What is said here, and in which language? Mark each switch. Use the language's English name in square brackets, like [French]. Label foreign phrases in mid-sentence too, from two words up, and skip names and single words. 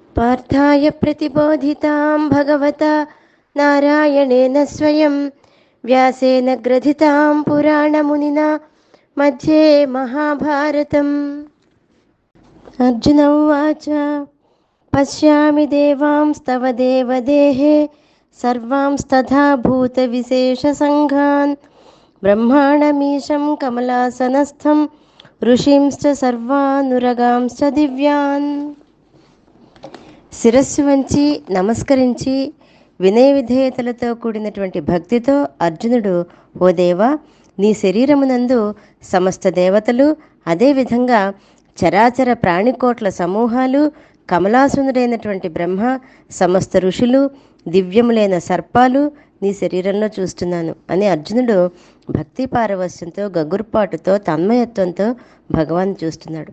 [Sanskrit] पार्थाय प्रतिबोधितां भगवता नारायणेन स्वयं व्यासेन ग्रथितां पुराणमुनिना मध्ये महाभारतम्। अर्जुन उवाच पश्यामि देवांस्तव देवदेहे सर्वांस्तथा भूतविशेषसङ्घान् ब्रह्माणमीशं कमलासनस्थं ఋషింశ్చ సర్వానురగాంశ్చ దివ్యాన్. [Telugu] శిరస్సు వంచి నమస్కరించి వినయ విధేయతలతో కూడినటువంటి భక్తితో అర్జునుడు, ఓ దేవా, నీ శరీరమునందు సమస్త దేవతలు, అదేవిధంగా చరాచర ప్రాణికోట్ల సమూహాలు, కమలాసునుడైనటువంటి బ్రహ్మ, సమస్త ఋషులు, దివ్యములైన సర్పాలు నీ శరీరంలో చూస్తున్నాను అని అర్జునుడు భక్తి పారవస్యంతో, గగుర్పాటుతో, తన్మయత్వంతో భగవాన్ చూస్తున్నాడు.